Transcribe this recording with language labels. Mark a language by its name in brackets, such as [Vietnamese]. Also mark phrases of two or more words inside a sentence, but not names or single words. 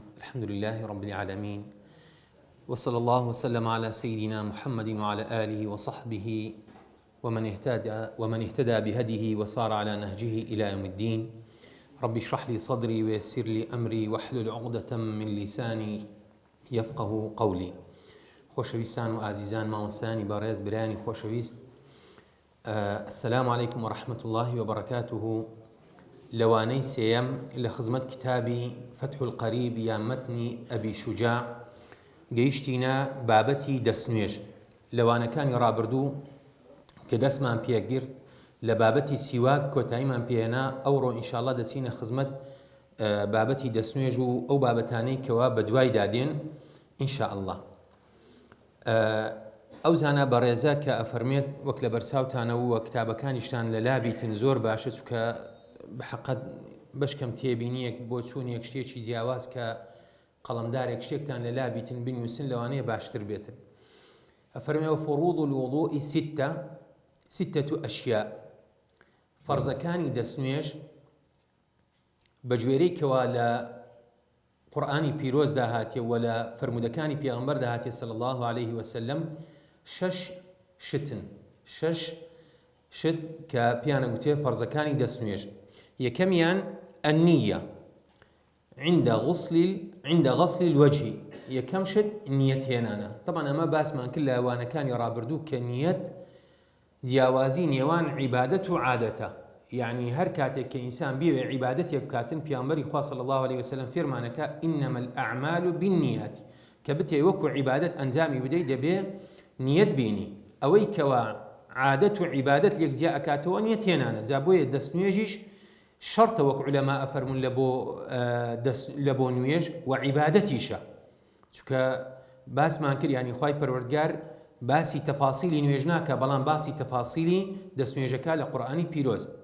[Arabic] الحمد لله رب العالمين، وصلى الله وسلم على سيدنا محمد وعلى آله وصحبه ومن اهتدى بهديه وصار على نهجه إلى يوم الدين. رب اشرح لي صدري ويسر لي أمري واحلل عقدة من لساني يفقه قولي. [Central Kurdish] خۆشەویستان و ئازیزان ماوەستانی بەڕێز برانی خۆشەویست، [Arabic] السلام عليكم ورحمة الله وبركاته. [Central Kurdish] لەوانەی سێیەم لە خزمەت کتابی فتح القریب یا مەتنی ئەبی شوجاع گەیشتینە بابەتی دەستنوێژ. لەوانەکانی ڕابردوو کە دەستمان پێگرت لە بابەتی سیواک کۆتاییمان پێهێنا، ئەوڕۆ ئینشاءڵڵا دەچینە خزمەت بابەتی دەستنوێژ و ئەو بابەتانەی کەوا بە دوای دادێن ئینشاءڵڵا. ئەو زانە بەڕێزە کە ئەفەرمێت وەک لە بەرچاوتانەوە و کتابەکانیشتان لە لابیتن زۆر باشە، چونکە بەحەقەت بەشکەم تێبینیەک بۆ چوونێک شتێکی جیاواز کە قەڵەمدارێک شتێکتان لە لابیتن بنووسن لەوانەیە باشتر بێتن. ئەفەرمێەوە [Arabic] فروض الوضوء ستة أشياء. [Central Kurdish] فەرزەکانی دەستنوێژ بە گوێرەی کەوا لە قورئانی پیرۆزدا هاتیە و لە فرمودەکانی پێغەمبەردا هاتیە [Arabic] صلی الله عليه وسلم، [Central Kurdish] شش شت کە پیانە گوتێ فەرزەکانی دەستنوێژ. یەکەمیان [Arabic] النية عند غسل الوجه. [Central Kurdish] یەکەم شت نیەت هێنانە. طبعا ئەمە باسمان کرد لە ئەوانەکانی ڕابردوو کە نیەت جیاوازی نێوان عیبادەت و عادەتە، یعنی هەر کاتێک کە ئینسان بێوێ عیبادەتێک بکاتن، پیامبەری خوا [Arabic] صلی الله عليه وسلم [Central Kurdish] فێرمانەکە [Arabic] إنما الأعمال بالنيات، [Central Kurdish] کە بتێ وەکو عیبادەت ئەنجامی بدەی دەبێ نیەت بینی. ئەوەی کەوا عادەت و عیبادەت یەکجیا ئەکاتەوە نیەت هێنانە. جا بۆیە دەستنوێژیش شەرتە وەک عولەما ئەفەرمون لە بۆ نوێژ و عیبادەتیشە، چونکە باسمان کرد ینی خوای پەروەردگار باسی تەفاسیلی نوێژ ناکە، بەڵام باسی تەفاسیلی دەستنوێژەکە لە قورئانی پیرۆز.